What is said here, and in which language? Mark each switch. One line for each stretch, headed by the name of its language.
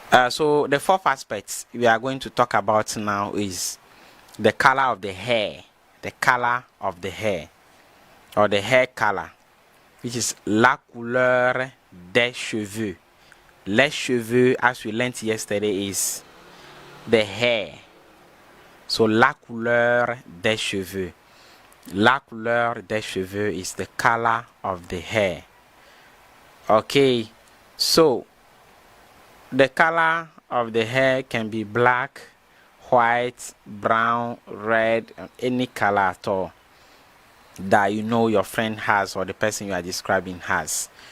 English: So the fourth aspect we are going to talk about now is the color of the hair. The color of the hair, or the hair color, which is
French: la couleur des cheveux. Les cheveux,
English: as we learned yesterday, is the hair.
French: So la couleur des cheveux. La couleur des cheveux
English: is the color of the hair. Okay, so the color of the hair can be black, white, brown, red, any color at all that you know your friend has or the person you are describing has.